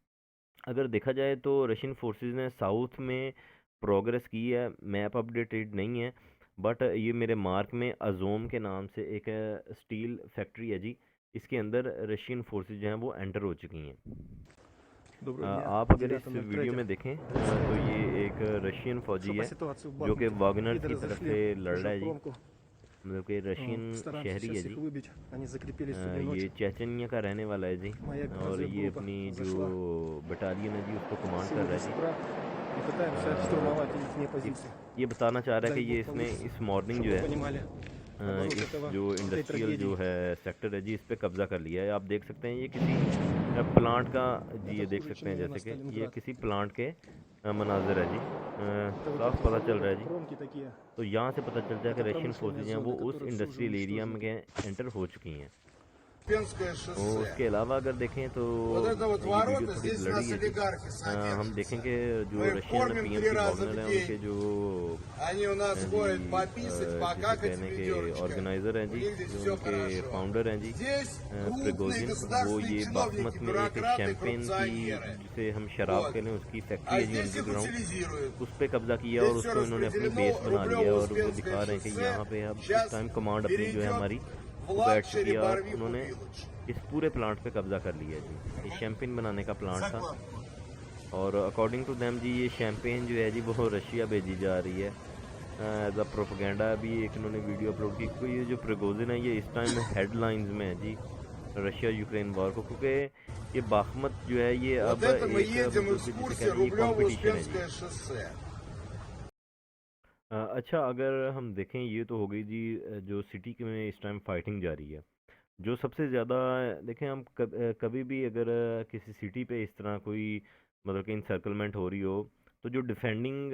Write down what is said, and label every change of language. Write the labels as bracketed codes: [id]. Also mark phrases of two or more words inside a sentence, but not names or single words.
[hi] अगर देखा जाए तो [en] Russian forces [hi] ने साउथ में प्रोग्रेस की है, [en] map updated [hi] नहीं है, बट ये मेरे मार्क में अजोम के नाम से एक [en] steel factory [hi] है जी, इसके अंदर [en] Russian forces [hi] जो हैं वो एंटर हो चुकी हैं। [ru] Доброго дня, [hi] आप अगर इस वीडियो 9.03. में देखें तो [ru] Представитель [hi] ये एक [ru] Бахмута. [hi] रशियन [ru] Что [hi] फौजी [ru] по [hi] है, [ru] ситуации в [hi] जो कि [ru] Бахмуте? [hi] वागनर की [ru] Пидоры [hi] तरफ [ru] зашли, [hi] से लड़ रहा [ru] держа [hi] है जी, [ru] промку. [hi] मतलब कि रशियन [ru] Постараемся [hi] शहरी [ru] сейчас [hi] है [ru] их [hi] जी। [ru] выбить. Они закрепились сегодня [hi] ये [ru] ночью. [hi] चेचन्या का रहने वाला है जी, [ru] Моя [hi] और ये [ru] разведгруппа [hi] अपनी जो [ru] зашла [hi] बटालियन है जी उसको कमांड कर [ru] сегодня [hi] रहा है [ru] с [hi] जी। [ru] утра и пытаемся штурмовать их [hi] ये [ru] позиции. [hi] ये बताना चाह रहा है [ru] Дай [hi] कि ये [ru] Бог [hi] इसने [ru] получится, [hi] इस मॉर्निंग [ru] чтобы [hi] जो [ru] вы [hi] है [ru] понимали оборот [hi] इस जो [ru] этой [hi] इंडस्ट्रियल जो [ru] трагедии. [hi] है सेक्टर है जी, इस पे कब्जा कर लिया है। आप देख सकते हैं ये किसी प्लांट का जी, [ru] Это [hi] ये देख [ru] хуже, [hi] सकते [ru] чем [hi] हैं [ru] именно [hi] जैसे कि ये [ru] Сталинград. [hi] किसी प्लांट के मनाजिर है जी, [ru] Это вот [hi] साफ [ru] эти [hi] पता चल [ru] заводы, [hi] रहा है जी। [ru] промки такие. [hi] तो यहाँ से पता चलता है कि [ru] Это [hi] रशियन [ru] промышленные [hi] फोर्सेज हैं वो [ru] зоны, [hi] उस [ru] которые все уже [en] industrial area [hi] में [ru] уничтожены. [hi] एंटर हो चुकी हैं। [ru] Успенское [hi] और [ru] шоссе. [hi] उसके अलावा अगर देखें तो [ru] Вот это вот [hi] ये वीडियो [ru] ворота, [hi] थोड़ी [ru] здесь у [hi] ब्लरी [ru] нас [hi] है जी। [ru] олигархи [hi] हम [ru] содержатся. [hi] देखेंगे जो [ru] Мы их [hi] रशियन [ru] кормим 3 [hi] पीएमसी [ru] раза [hi] वॉगनर [ru] в [hi] हैं, उनके [ru] день. [hi] जो [ru] Они у нас [hi] जी [ru] ходят пописать, [hi] जिसे [ru] покакать [hi] कहने के [ru] ведерочком. [hi] ऑर्गेनाइज़र हैं [ru] У [hi] जी, [ru] них здесь [hi] जो [ru] все [hi] उनके [ru] хорошо. [hi] फाउंडर हैं जी [ru] Здесь крупные [hi] प्रिगोजिन, वो [ru] государственные [hi] ये [ru] чиновники, [hi] बाखमत में एक [ru] бюрократы, [hi] शैम्पेन की, [ru] коррупционеры. [hi] जिसे हम शराब [ru] Вот. [hi] कहते हैं, उसकी फैक्ट्री [ru] А [hi] है जी [ru] здесь их [hi] अंडरग्राउंड, [ru] утилизируют. [hi] उस पर कब्जा किया [ru] Здесь [hi] और [ru] все [hi] उसको इन्होंने अपनी [ru] распределено, [hi] बेस बना लिया है, और वो [ru] Рублево-Успенское [hi] दिखा रहे हैं कि [ru] шоссе [hi] यहाँ पे अब इस [ru] сейчас [en] time command [hi] अपनी जो है [ru] перейдет [hi] हमारी [ru] в [hi] वो बैठ चुकी [ru] лакшери [hi] है, और उन्होंने [ru] Барвиху-Виллидж. [hi] इस पूरे प्लांट पे कब्जा कर लिया है जी। ये शैम्पेन बनाने का प्लांट था, और [en] according to them [hi] जी ये शैम्पेन जो है जी वो रशिया भेजी जा रही है [en] as a propaganda. [hi] अभी एक इन्होंने [en] video upload [hi] की, क्योंकि ये जो प्रिगोजिन है ये इस टाइम हेडलाइंस में है जी रशिया यूक्रेन वॉर को, क्योंकि ये बाखमत जो है ये [ru] Вот [hi] अब [ru] это мы [hi] एक [ru] едем [hi] मतलब कि जिसे [ru] экскурсия [hi] कह रहे हैं ये कंपटीशन है जी। [ru] Рублево-Успенское шоссе. [hi] अच्छा, अगर हम देखें ये तो हो गई जी जो सिटी के में इस [en] time fighting [hi] जारी है। जो सबसे ज़्यादा देखें हम कभी भी अगर किसी सिटी पे इस तरह कोई मतलब कि इंसर्कलमेंट हो रही हो, तो जो डिफेंडिंग